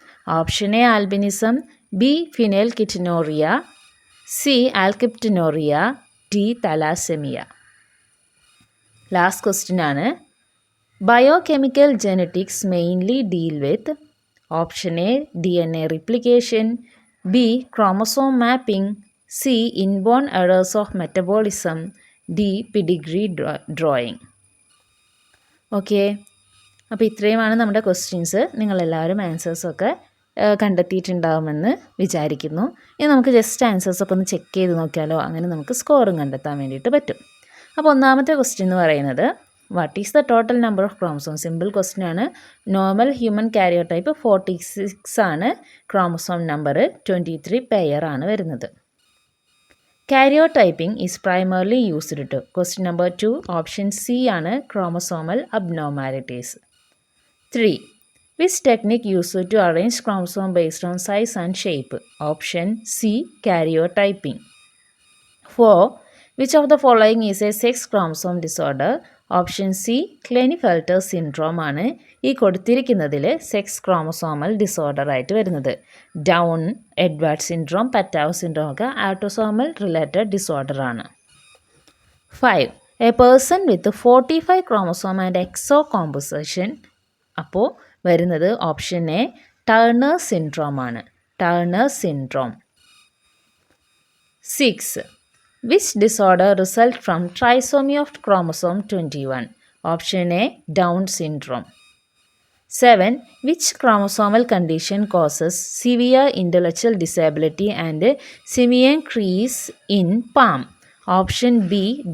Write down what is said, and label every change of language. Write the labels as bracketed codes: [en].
[en] Option A albinism, B phenylketonuria, C alkaptonuria, D thalassemia. Last question ആണ്. Biochemical genetics mainly deal with option A DNA replication, B chromosome mapping, C inborn errors of metabolism, D pedigree drawing. [ml] Okay, അപ്പോൾ ഇത്രയുമാണ് നമ്മുടെ questions. നിങ്ങളെല്ലാവരും ആൻസേഴ്സൊക്കെ കണ്ടെത്തിയിട്ടുണ്ടാകുമെന്ന് വിചാരിക്കുന്നു. ഇനി നമുക്ക് just ആൻസേഴ്സൊക്കെ ഒന്ന് check ചെയ്ത് നോക്കിയാലോ, അങ്ങനെ നമുക്ക് സ്കോറും കണ്ടെത്താൻ വേണ്ടിയിട്ട് പറ്റും. അപ്പോൾ ഒന്നാമത്തെ ക്വസ്റ്റ്യൻ എന്ന് പറയുന്നത് [en] What is the total number of chromosomes? Simple question ആണ്. Normal human karyotype 46 ആണ്. Chromosome number 23 pair ആണ് വരുന്നത്. Karyotyping is primarily used to. Question number 2. Option C ആണ് chromosomal abnormalities. 3. Which technique used to arrange chromosome based on size and shape? Option C. Karyotyping. 4. Which of the following is a sex chromosome disorder? Option C. [ml] Klinefelter syndrome ആണ് ഈ കൊടുത്തിരിക്കുന്നതിൽ sex chromosomal disorder ആയിട്ട് വരുന്നത്. Down, Edward syndrome, പറ്റാവ് syndrome ഒക്കെ ആട്ടോസോമൽ related disorder ആണ്. 5. [en] A person with 45 chromosome and XO composition. [ml] അപ്പോൾ വരുന്നത് option A turner syndrome ആണ്. [en] Turner syndrome. 6. Which disorder result from trisomy of chromosome 21? Option A. Down syndrome. 7. Which chromosomal condition causes severe intellectual disability and simian crease in palm? Option B.